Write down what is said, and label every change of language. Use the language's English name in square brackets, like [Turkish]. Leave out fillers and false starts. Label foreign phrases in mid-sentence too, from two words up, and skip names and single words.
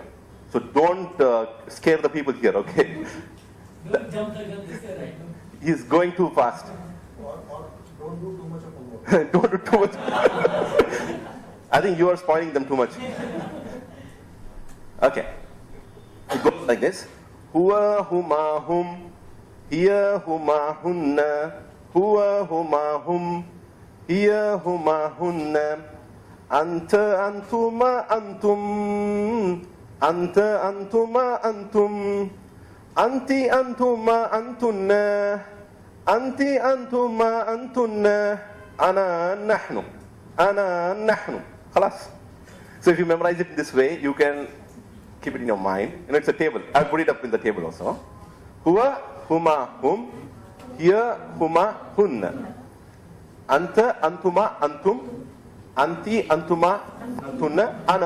[English] So don't scare the people here, okay? Don't jump the gun this way, right? He is going too fast. Or don't do too much of homework. Don't do too much. I think you are spoiling them too much. Okay. It goes like this. [Arabic] هو هما هم. هي هما هن. هو هما هم. هي هما هن. أنت أنتما أنتم. أنت أنتما أنتم. أنتِ أنتما أنتن. أنتِ أنتما أنتن. أنا نحن. أنا نحن. Khalas. [English] So if you memorize it this way, you can keep it in your mind. It's a table. I'll put it up in the table also. [Arabic] هو، هما، هم. هي، هما, hunna. أنت، أنتما، أنتم. أنتِ، أنتما، أنتن. أنا.